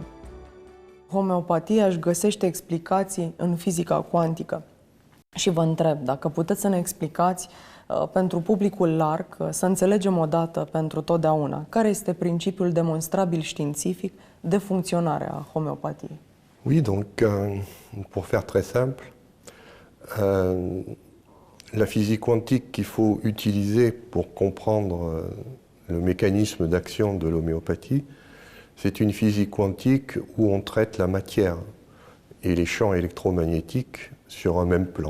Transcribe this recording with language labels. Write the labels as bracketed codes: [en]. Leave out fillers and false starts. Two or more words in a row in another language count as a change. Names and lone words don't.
[ro] Homeopatia își găsește explicații în fizica cuantică. Și vă întreb, dacă puteți să ne explicați pentru publicul larg, să înțelegem odată pentru totdeauna, care este principiul demonstrabil științific de funcționare a homeopatiei? [fr] Oui, donc pour faire très simple, la physique quantique qu'il faut utiliser pour comprendre le mécanisme d'action de l'homéopathie, c'est une physique quantique où on traite la matière et les champs électromagnétiques sur un même plan.